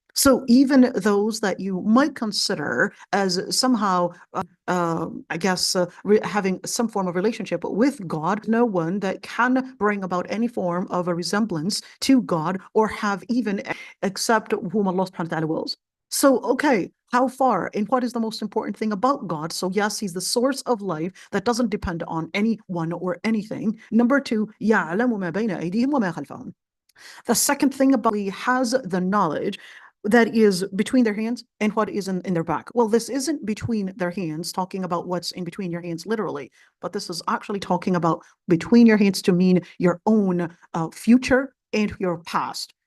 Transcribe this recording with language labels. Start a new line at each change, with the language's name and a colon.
English: So even those that you might consider as somehow, I guess, having some form of relationship with God, no one that can bring about any form of a resemblance to God or have even except whom Allah subhanahu wa ta'ala wills. So, okay, how far and what is the most important thing about God? So yes, he's the source of life that doesn't depend on anyone or anything. Number two,
Arabic: يَعْلَمُ مَا بَيْنَ أَيْدِيهِمْ وَمَا خَلْفَهُم.
English: The second thing about he has the knowledge that is between their hands and what is in their back. Well, this isn't between their hands, talking about what's in between your hands literally, but this is actually talking about between your hands to mean your own future and your past.